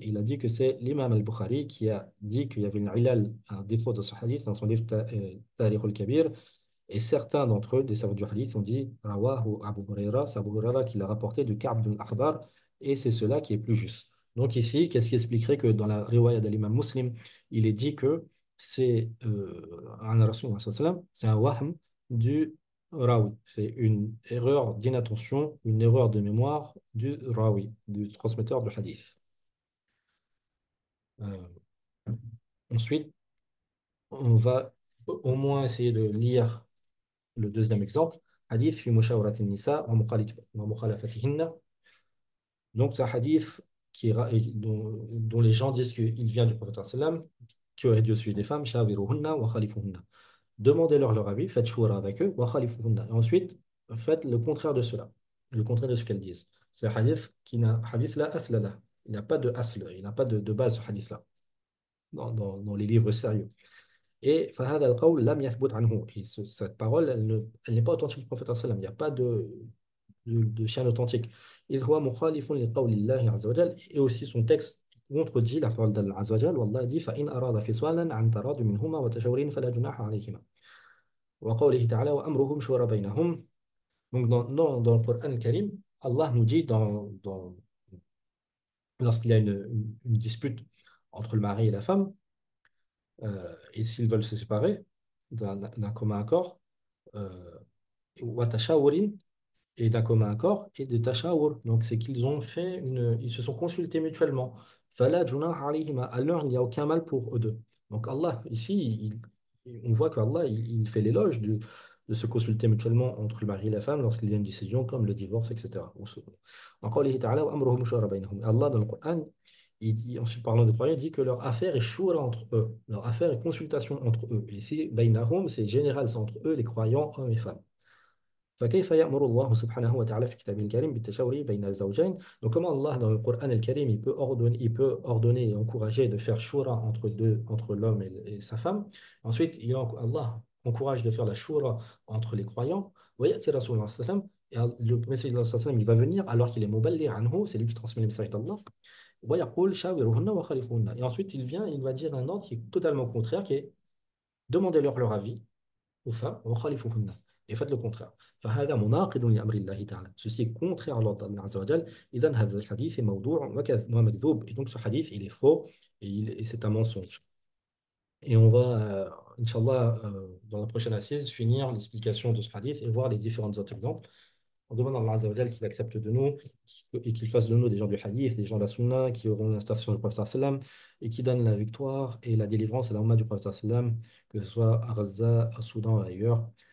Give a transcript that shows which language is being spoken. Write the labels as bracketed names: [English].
[French] Il a dit que c'est l'imam al-Bukhari qui a dit qu'il y avait une ilal, un défaut de ce hadith dans son livre Tarikh al-Kabir. Et certains d'entre eux, des savants du hadith, ont dit [Arabic] Rawahu Abu Huraira, [French] c'est Abu Huraira qui l'a rapporté de Ka'b bin al-Ahbar, et c'est cela qui est plus juste. Donc ici, qu'est-ce qui expliquerait que dans la riwaya de l'imam Muslim, il est dit que c'est [Arabic] عن رسول الله صلى الله عليه وسلم, [French] c'est un wahm du rawi. C'est une erreur d'inattention, une erreur de mémoire du rawi, du transmetteur du hadith. Euh, Ensuite, on va au moins essayer de lire le deuxième exemple. [Arabic] Hadith fi mushawarat nisa wa mukhalafatihinna. [French] Donc, c'est un hadith dont les gens disent qu'il vient du prophète sallam, qui aurait dû suivre des femmes, [Arabic] shawiruhunna wa khalifuhunna. [French] Demandez-leur leur avis, faites choura avec eux, wa khalifuhunna. Et ensuite, faites le contraire de cela, le contraire de ce qu'elles disent. C'est un hadith qui n'a hadith [Arabic] la asla lah. [French] Il n'a pas de asl, il n'a pas de base ce hadith-là dans les livres sérieux. Et [Arabic] فهذا القول لم يثبت عنه. [French] Et cette parole, elle n'est pas authentique du prophète sallam. Il n'y a pas de chaîne authentique. [Arabic] إذ هو مخالف لقول الله عز وجل. [French] Et aussi son texte contredit la parole d'Allah عز وجل. [Arabic] والله [French] dit [Arabic] فإن أراد فصالا عن تراض منهما وتشاور فلا جناح عليهما. وقوله تعالى وأمرهم شورى بينهم. [French] Donc dans le Coran Karim, Allah nous dit lorsqu'il y a une dispute entre le mari et la femme, et s'ils veulent se séparer d'un commun accord, euh, [Arabic] وتشاور [French] et d'un commun accord et de tashawur. Donc, c'est qu'ils ont fait ils se sont consultés mutuellement. [Arabic] Fala junah alayhima. [French] Alors, il n'y a aucun mal pour eux deux. Donc, Allah, ici, on voit qu'Allah, il fait l'éloge de se consulter mutuellement entre le mari et la femme lorsqu'il y a une décision comme le divorce, etc. En qawlihi ta'ala, [Arabic] wa amruhum shura baynahum. [French] Allah, dans le Coran, ensuite parlant des croyants, il dit que leur affaire est shura entre eux. Leur affaire est consultation entre eux. Et ici, baynahum, c'est général, c'est entre eux, les croyants, hommes et femmes. [Arabic] فكيف يأمر الله سبحانه وتعالى في كتابه الكريم بالتشاور بين الزوجين. [French] Donc comment Allah dans le Coran al-Karim il peut ordonner et encourager de faire shura entre l'homme et sa femme. Ensuite Allah encourage de faire la shura entre les croyants. [Arabic] ويأتي رسول الله صلى الله عليه وسلم. [French] Et le messager de Allah [Arabic] صلى الله عليه وسلم, [French] il va venir alors qu'il est [Arabic] muballigh anhu, [French] c'est lui qui transmet le message d'Allah. [Arabic] ويقول شاورهن وخالفوهن. [French] Et ensuite il vient, il va dire un ordre qui est totalement contraire, qui est demandez-leur leur avis aux femmes, [Arabic] وخالفوهن. [French] Et faites le contraire. [Arabic] فهذا مناقض لأمر الله تعالى. [French] Ceci est contraire à l'ordre d'Allah Azza wa Jal. [Arabic] إذن هذا الحديث موضوع ومكذوب. [French] Et donc ce hadith, il est faux et c'est un mensonge. Et on va, Inch'Allah, dans la prochaine assise, finir l'explication de ce hadith et voir les différents autres exemples. On demande à Allah Azza wa Jal qu'il accepte de nous et qu'il fasse de nous des gens du hadith, des gens de la sunna qui auront l'instation du prophète sallam et qui donnent la victoire et la délivrance à la umma du prophète sallam, que ce soit à Gaza, au Soudan ou ailleurs.